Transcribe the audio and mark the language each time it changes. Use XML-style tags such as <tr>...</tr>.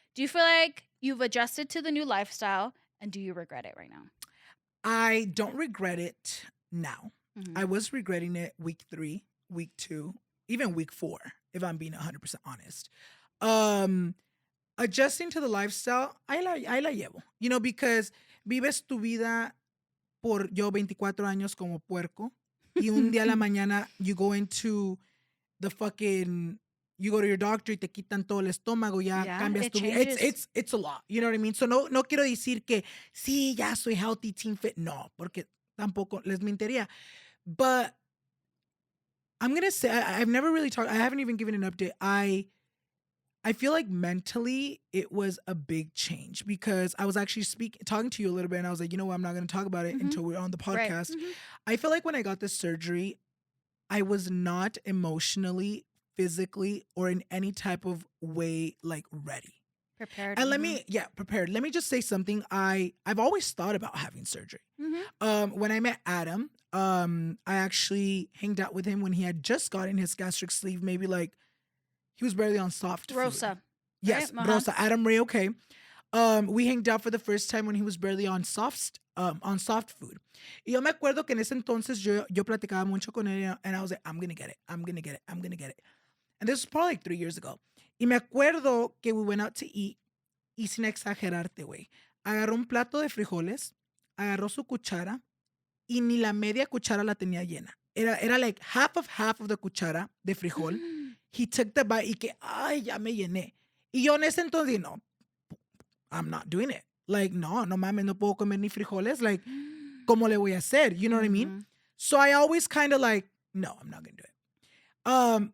<en>Do you feel like you've adjusted to the new lifestyle and do you regret it right now? I don't regret it now. Mhm. I was regretting it week 3, week 2, even week 4, if I'm being 100% honest. Adjusting to the lifestyle,</en> <es>ahí la llevo.</es> <en>You know, because</en> <es>vives tu vida por yo 24 años como puerco y un día a la mañana</es> <en>you go into the fucking, you go to your doctor</en> <es>y te quitan todo el estómago, ya</es> <en>Yeah,</en> <es>cambias</es> <en>it</en> <es>tu vida.</es> <en>changes. It's a lot. You know what I mean? So</en> <es>no quiero decir que sí, ya soy</es> <en>healthy, team fit.</en> <es>No, porque tampoco les mentiría.</es> <en>But I'm going to say, I've never really talked, I haven't even given an update. I feel like mentally it was a big change because I was actually talking to you a little bit and I was like, you know what, I'm not going to talk about it until we're on the Right. podcast. Mhm. I feel like when I got this surgery, I was not emotionally, physically, or in any type of way like ready. Prepared. And prepared. Let me just say something. I've always thought about having surgery. Mhm. When I met Adam, I actually hanged out with him when he had just gotten his gastric sleeve, maybe like he was barely on soft food. Rosa. Yes, right? Rosa, Adam Ray, okay. We hanged out for the first time when he was barely on soft food.</en> <es>Y yo me acuerdo que en ese entonces yo platicaba mucho con él</es> <en>and I was like, I'm gonna get it. I'm gonna get it. I'm gonna get it. And this was probably like 3 years ago.</en> <es>Y me acuerdo que</es> <en>we went out to eat</en> <es>y sin exagerarte, güey. Agarró un plato de frijoles, agarró su cuchara y ni la media cuchara la tenía llena. Era</es> <en>like half of the</en> <es>cuchara de frijol.</es> <en>He took the bite</en> <es>y que, ay, ya me llené. Y yo en ese entonces, no,</es> <en>I'm not doing it.</en> <es>Like, no mames, no puedo comer ni frijoles.</es> <en>Like,</en> <es>¿cómo le voy a hacer?</es> <en>You know what I mean? Mhm. So I always kind of like, no, I'm not going to do it.</en>